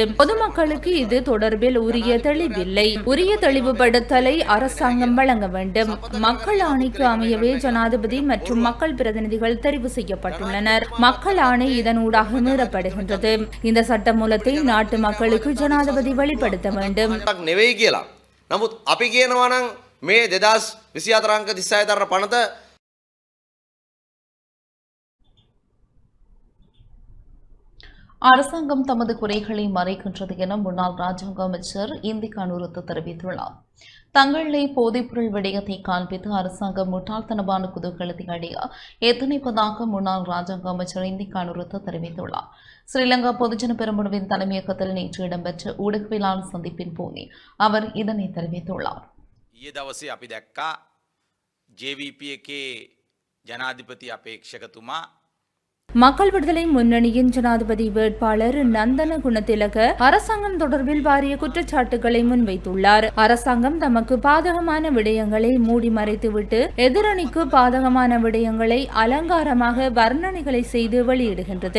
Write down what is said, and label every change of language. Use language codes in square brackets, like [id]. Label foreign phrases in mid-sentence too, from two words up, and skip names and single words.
[ta] பொதுமக்களுக்கு இது தொடர்பில் உரிய தெளிவில்லை. உரிய தெளிவுபடுத்தலை அரசாங்கம் வழங்க வேண்டும். மக்கள் ஆணைக்கு அமையவே ஜனாதிபதி மற்றும் மக்கள் பிரதிநிதிகள் தெரிவு செய்யப்பட்டுள்ளனர். மக்கள் ஆணை இதனூடாக மீறப்படுகின்றது. இந்த சட்டமூலத்தை நாட்டு மக்களுக்கு ஜனாதிபதி வெளிப்படுத்த வேண்டும். [si] නෙවෙයි කියලා. නමුත් අපි කියනවා නම් මේ 2024 අංක 36 දරන පනත [ta] அரசாங்கம் தமது குறைகளை மறைக்கின்றது என முன்னாள் ராஜாங்க அமைச்சர் இந்தி கனுருத்து தெரிவித்துள்ளார். தங்களை போதைப்பொருள் விடயத்தை காண்பித்து அரசாங்கம் முட்டாள்தனமான குதூகலத்தை அடைய எத்தனைப்பதாக முன்னாள் ராஜாங்க அமைச்சர் இந்தி கனுருத்து தெரிவித்துள்ளார். ஸ்ரீலங்கா பொதுஜன பெரமுனவின் தலைமையகத்தில் நேற்று இடம்பெற்ற ஊடகவியலாளர் சந்திப்பின் போதே அவர் இதனை தெரிவித்துள்ளார். [si] ඊයේ දවසේ අපි දැක්කා JVP එකේ ජනාධිපති අපේක්ෂකතුමා [ta] மக்கள் விடுதலை முன்னணியின் ஜனாதிபதி வேட்பாளர் நந்தன குணத்திலக அரசாங்கம் தொடர்பில் பாரிய குற்றச்சாட்டுகளை முன்வைத்துள்ளார். அரசாங்கம் தமக்கு பாதகமான விடயங்களை மூடி மறைத்துவிட்டு எதிரணிக்கு பாதகமான விடயங்களை அலங்காரமாக வர்ணனைகளை செய்து வெளியிடுகின்றது.